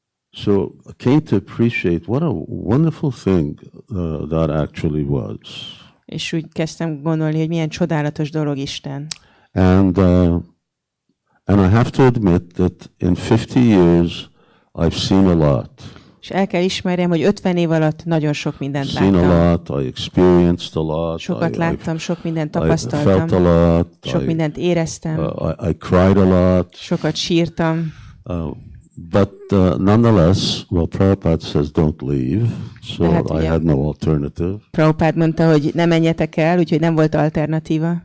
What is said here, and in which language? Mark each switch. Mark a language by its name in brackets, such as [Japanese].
[English] So I came to appreciate what a wonderful thing that actually was. [Hungarian] És úgy kezdtem gondolni, hogy milyen csodálatos dolog Isten. [English] And I have to admit that in 50 years I've seen a lot. [Hungarian] És el kell ismerjem, hogy 50 év alatt nagyon sok mindent láttam. [English] Seen a lot, I experienced a lot. [Hungarian] Sokat láttam, sok mindent tapasztaltam. [English] I felt a lot. [Hungarian] Sok mindent éreztem. [English] I cried a lot. [Hungarian] Sokat sírtam. [English] But nonetheless, Prabhupada says don't leave, so I had no alternative. [Hungarian] Prabhupada mondta, hogy ne menjetek el, úgyhogy nem volt alternatíva.